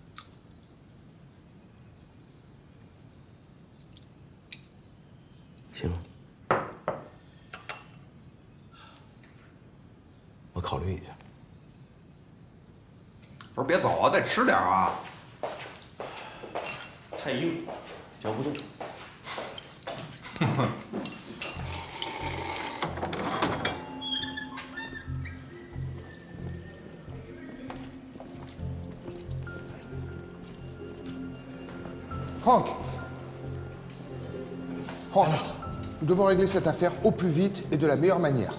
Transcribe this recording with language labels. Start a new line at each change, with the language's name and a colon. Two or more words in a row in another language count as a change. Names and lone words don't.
Chinese: 行，我考虑一下。不是，别走啊，再吃点啊！太硬，嚼不动。
French: Franck, nous devons régler cette affaire au plus vite et de la meilleure manière.